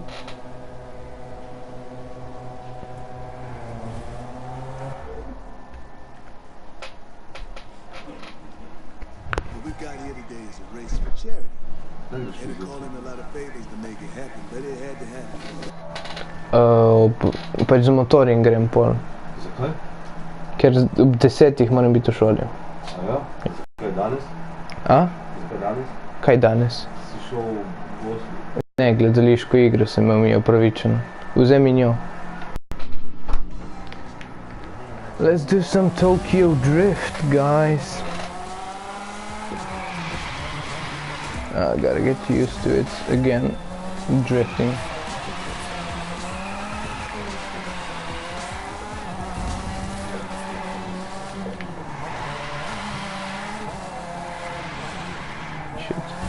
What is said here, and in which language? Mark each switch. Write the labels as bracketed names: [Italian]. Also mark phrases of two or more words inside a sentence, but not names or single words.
[English] What we got here today is a race for charity. And to call in a lot of favors to make it happen, but it had to happen. [Slovenian] Pač z motorjem grem pol. Zakaj? Ker ob 10 moram biti v šoli. Aja? Zakaj danes? A? Zakaj danes? Kaj danes? Si šel v Oslo? Ne, gledališko igro sem imel mi opravičeno. Vzemi njo. [English] Let's do some Tokyo Drift, guys. I gotta get used to it again, drifting. Shit.